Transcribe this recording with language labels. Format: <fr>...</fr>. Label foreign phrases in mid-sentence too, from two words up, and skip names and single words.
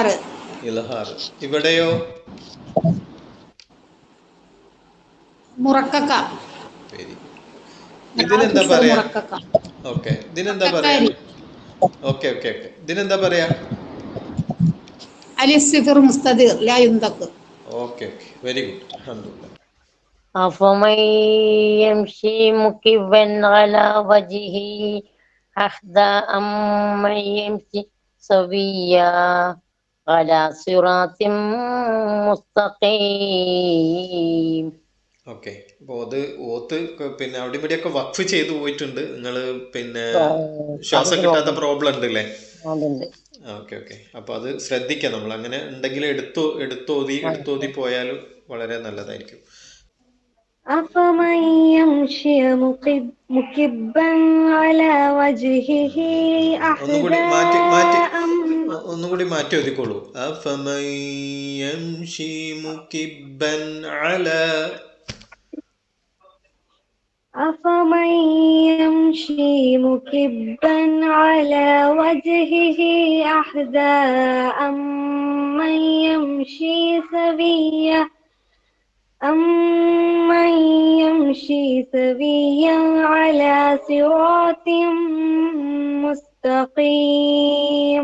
<ml>ഇവിടെയോ? മുറക്കക്ക.</ml> <en>very good.</en> <ml>ഇതിനെന്താ പറയാ? ഓക്കെ, ഇതിനെന്താ പറയാ? ഓക്കെ. ഇതിനെന്താ പറയാ?</ml> <ar>الصفر مستدير لا ينطق.</ar> <ml>ഓക്കെ.</ml> <en>very good.</en> <ml>അൽഹംദുലില്ലാഹ്.</ml> <ar>أفمن يمشي مكبا على وجهه أهدى أمن يمشي سويا على صراط مستقيم.</ar> <ml>ഓക്കെ, അപ്പോൾ അത് ഓത്ത് പിന്നെ അവിടെ ഇവിടെയൊക്കെ വഖഫ് ചെയ്തു പോയിട്ടുണ്ട്. നിങ്ങൾ പിന്നെ ശ്വാസം കിട്ടാത്ത പ്രോബ്ലം ഉണ്ടല്ലേ? ഓക്കെ. അപ്പൊ അത് ശ്രദ്ധിക്കാം. നമ്മൾ അങ്ങനെ ഉണ്ടെങ്കിൽ എടുത്തോതി പോയാലും വളരെ നല്ലതായിരിക്കും.</ml> <ar>أفمن يمشي مكبا على وجهه</ar> <ml>ഒന്നുകൂടി മാറ്റി ഒതുക്കോളൂ.</ml> <ar>أفمن يمشي مكبا على وجهه أهدى أمن يمشي سويا على صراط مستقيم.</ar>